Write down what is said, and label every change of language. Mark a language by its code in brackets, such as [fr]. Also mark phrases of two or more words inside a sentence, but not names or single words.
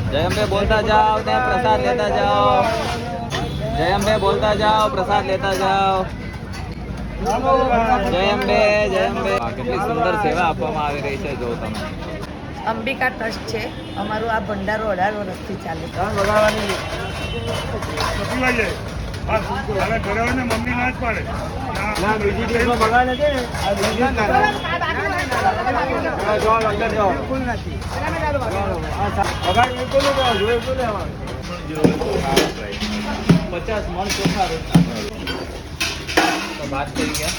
[hi] जय अम्बे बोलता जाओ ने प्रसाद लेता जाओ। जय अम्बे बोलता जाओ, प्रसाद लेता जाओ। जय अम्बे, जय अम्बे। [gu] કેટલી સુંદર સેવા આપવામાં આવી રહી છે જો તમે। અંબિકા ટ્રસ્ટ છે અમારું, આ ભંડારો 18 વર્ષથી ચાલે છે। મમ્મી ના જ પાડે પચાસ મણ ચોખા રોટલા તો વાત થઈ ગયા।